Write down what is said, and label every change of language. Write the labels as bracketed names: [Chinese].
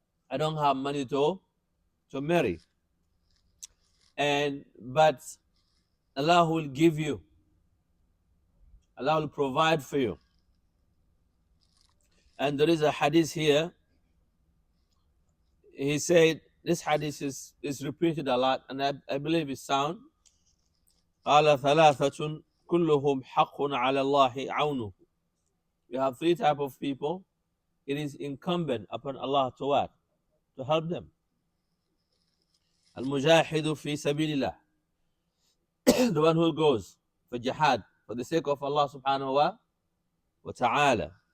[English] I don't have money to marry. But Allah will give you. Allah will provide for you. And there is a hadith here. He said, this hadith is repeated a lot, and I believe it's sound. [Arabic] قال ثلاثة كلهم حق على الله عونه. [English] You have three types of people. It is incumbent upon Allah to what? To help them. [Arabic] Al-Mujahidu fi sabilillah. [English] The one who goes for jihad, for the sake of Allah subhanahu wa ta'ala.